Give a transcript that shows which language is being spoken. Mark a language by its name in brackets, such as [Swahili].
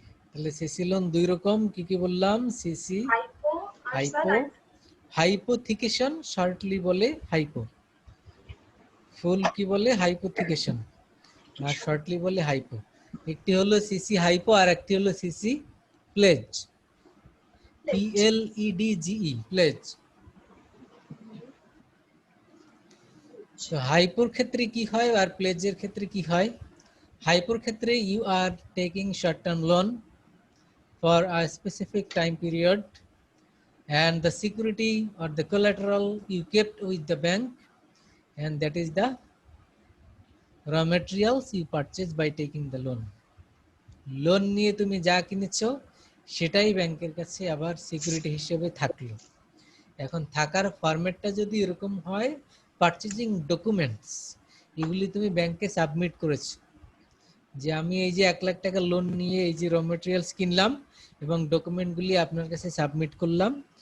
[Bangla] তাহলে CC loan দুই রকম, কি কি বললাম? সিসি হাইপো, হাইপোথিকেশন শর্টলি বলে হাইপো, ফুল কি বলে হাইপোথিকেশন, আর শর্টলি বলে হাইপো। একটি হলো সিসি হাইপো আর একটি হলো সিসি প্লেজ, PLEDGE, প্লেজ। তো হাইপোর ক্ষেত্রে কি হয় আর প্লেজের ক্ষেত্রে কি হয়? হাইপোর ক্ষেত্রে [English] You are taking short term loan for a specific time period, and the security or the collateral you kept with the bank, and that is the raw materials you purchased by taking the loan. [Bangla] Loan নিয়ে তুমি যা কিনেছো সেটাই ব্যাংকের কাছে আবার security হিসেবে থাকলো। এখন থাকার ফরম্যাটটা যদি এরকম হয়, পারচেজিং ডকুমেন্টস এগুলি তুমি ব্যাংকে সাবমিট করেছো, যে আমি এই যে 1 লাখ টাকা লোন নিয়ে এই যে র মেটেরিয়ালস কিনলাম এবং ডকুমেন্টগুলি আপনার কাছে সাবমিট করলাম।